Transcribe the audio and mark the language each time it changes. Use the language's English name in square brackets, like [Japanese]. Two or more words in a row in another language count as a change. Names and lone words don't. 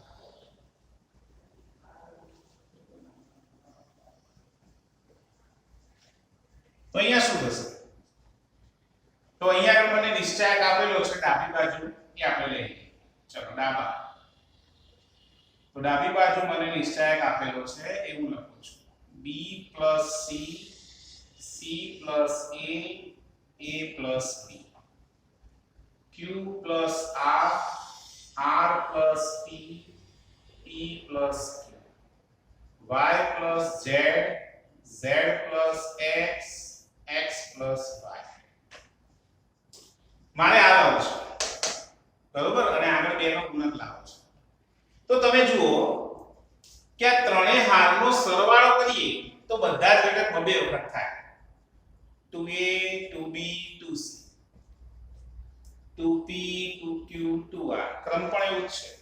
[Gujarati] તો અહીંયા શું થશે? તો અહીંયા મને નિશ્ચયક આપેલો છે ડાબી બાજુ એ આપણે લઈએ. ચલો ડાબા. તો ડાબી બાજુ મને નિશ્ચયક આપેલો છે એવું લખું છું. [English] b + c c + a + b q + r r + p p + q y + z z + x x + y. [Gujarati] મારે આ લાવવું છે બરોબર અને આગળ બે નો ગુણક લાવવો છે. તો તમે જુઓ કે આ ત્રણેય હારનો સરવાળો કરીએ તો બધા જ ઘટક બબે વખત થાય. 2a 2b 2c 2p 2q 2r ક્રમ પણ એવું જ છે.